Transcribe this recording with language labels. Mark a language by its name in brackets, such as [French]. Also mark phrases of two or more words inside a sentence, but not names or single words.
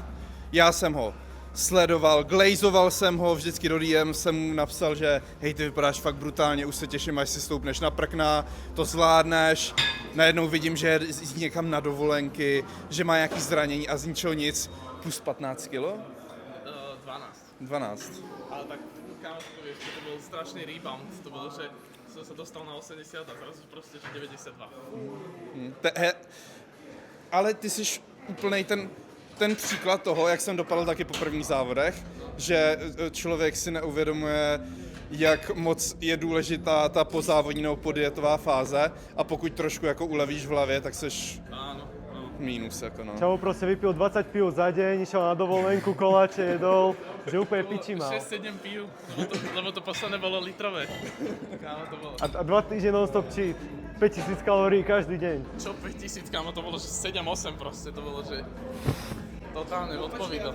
[Czech] Já jsem ho sledoval, glejzoval jsem ho, vždycky do DM jsem mu napsal, že hej, ty vypadáš fakt brutálně, už se těším, až si stoupneš na prkna, to zvládneš. Najednou vidím, že je někam na dovolenky, že má nějaký zranění a z ničeho nic, plus 15 kilo? 12. 12. [Slovak] Ale tak, kámo, to vieš, to bol strašný rebound. To bolo, že som sa dostal na 80 a zrazu proste, že 92. [Czech] Ale ty jsi úplnej ten příklad toho, jak jsem dopadl taky po prvních závodech, že člověk si neuvědomuje, jak moc je důležitá ta pozávodní nebo podietová fáze a pokud trošku jako ulevíš v hlavě, tak seš [Slovak] Áno. [Czech] mínus jako no. [Slovak] Čavo proste vypil 20 pív za deň, išiel na dovolenku, koláče jedol, že úplne piči mal. 6-7 pív, lebo to posledné bolo litrové. Kámo, to bolo. A 2 týždne [English] non-stop cheat. [Slovak] 5000 kalórií každý deň. Čo 5000, kámo, to bolo, že 7-8 proste, to bolo, že totálne odpovídal.